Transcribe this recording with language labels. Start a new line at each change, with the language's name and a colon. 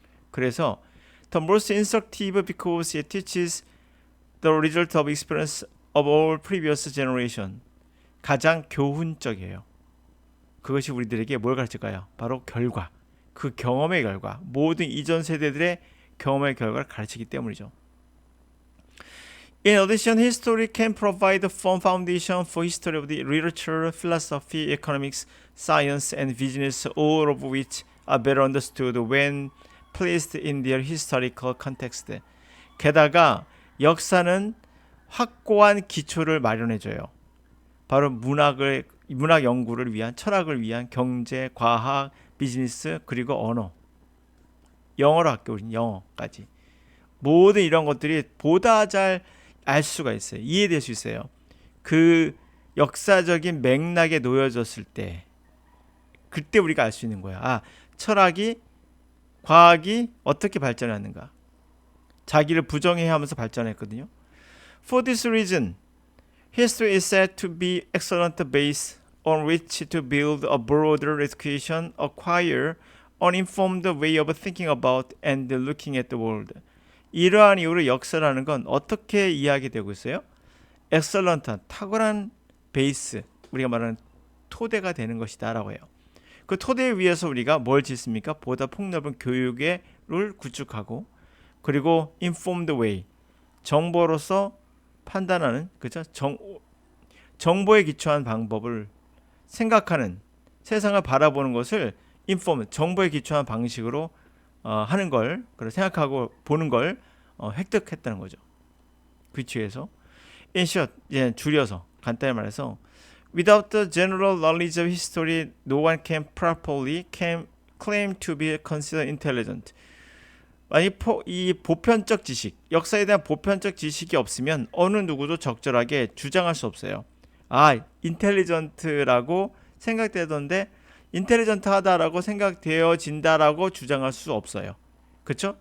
Korean: 그래서
English: the most instructive because it teaches the result of experience of all previous generation.
Korean: 가장 교훈적이에요. 그것이 우리들에게 뭘 가르칠까요? 바로 결과. 그 경험의 결과. 모든 이전 세대들의 경험의 결과를 가르치기 때문이죠.
English: In addition, history can provide a firm foundation for history of the literature, philosophy, economics, science, and business, all of which are better understood when placed in their historical context.
Korean: 게다가 역사는 확고한 기초를 마련해줘요. 바로 문학 연구를 위한, 철학을 위한 경제, 과학, 비즈니스, 그리고 언어. 영어로 할게요. 우린 영어까지. 모든 이런 것들이 보다 잘 알 수가 있어요. 이해될 수 있어요. 그 역사적인 맥락에 놓여졌을 때 그때 우리가 알 수 있는 거야. 아, 철학이, 과학이 어떻게 발전했는가. 자기를 부정해야 하면서 발전했거든요.
English: For this reason, history is said to be excellent base on which to build a broader education, acquire an informed way of thinking about and looking at the world.
Korean: 이러한 이유로 역사라는 건 어떻게 이야기되고 있어요? 엑설런트한 탁월한 베이스, 우리가 말하는 토대가 되는 것이다 라고 해요. 그 토대 위에서 우리가 뭘 짓습니까? 보다 폭넓은 교육을 구축하고, 그리고 informed way, 정보로서 판단하는, 그죠? 정보에 기초한 방법을 생각하는, 세상을 바라보는 것을 정보에 기초한 방식으로 하는 걸, 그리고 생각하고 보는 걸 획득했다는 거죠. 그 취에서
English: in short,
Korean: 줄여서 간단히 말해서
English: without the general knowledge of history, no one can properly claim to be considered intelligent.
Korean: 만약 이 보편적 지식, 역사에 대한 보편적 지식이 없으면 어느 누구도 적절하게 주장할 수 없어요. 아, 인텔리전트라고 생각되던데 인텔리전트하다라고 생각되어진다라고 주장할 수 없어요. 그렇죠?